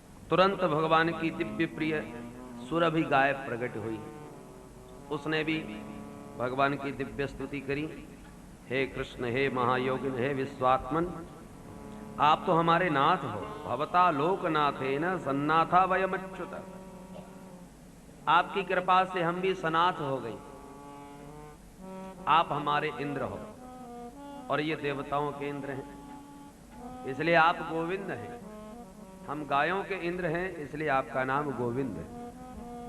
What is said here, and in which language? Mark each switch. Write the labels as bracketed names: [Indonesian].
[Hindi] तुरंत भगवान की दिव्य प्रिय सुरभि गाय प्रकट हुई। उसने भी भगवान की दिव्य स्तुति करी। हे कृष्ण, हे महायोगिन, हे विश्वात्मन, आप तो हमारे नाथ हो। [Sanskrit] भवता लोकनाथेन सन्नाथा वयमच्युत। [Hindi] आपकी कृपा से हम भी सनाथ हो गए। आप हमारे इंद्र हो और ये देवताओं के इंद्र हैं, इसलिए आप गोविंद हैं। हम गायों के इंद्र हैं, इसलिए आपका नाम गोविंद है।